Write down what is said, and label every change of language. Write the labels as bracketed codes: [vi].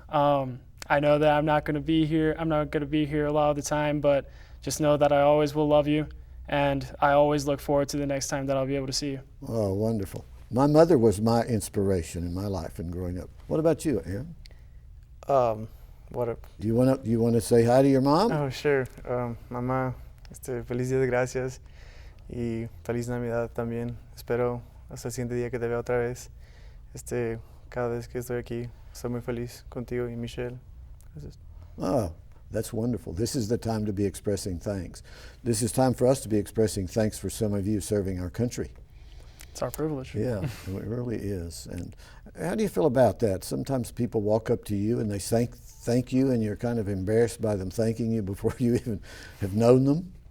[en] I know that I'm not going to be here. I'm not going to be here a lot of the time, but just know that I always will love you, and I always look forward to the next time that I'll be able to see you. Oh, wonderful. My mother was my inspiration in my life and growing up. What about you, Aaron? What a, Do you want to say hi to your mom? oh, sure. [es] Mamá, feliz Día de Gracias y feliz Navidad también. Espero hasta el siguiente día que te vea otra vez. Cada vez que estoy aquí, estoy muy feliz contigo y Michelle. Gracias. [en] Oh, that's wonderful. This is the time to be expressing thanks. This is time for us to be expressing thanks for some of you serving our country. It's our privilege. Yeah, it really is. And how do you feel about that? Sometimes people walk up to you and they thank you, and you're kind of embarrassed by them thanking you before you even have known them.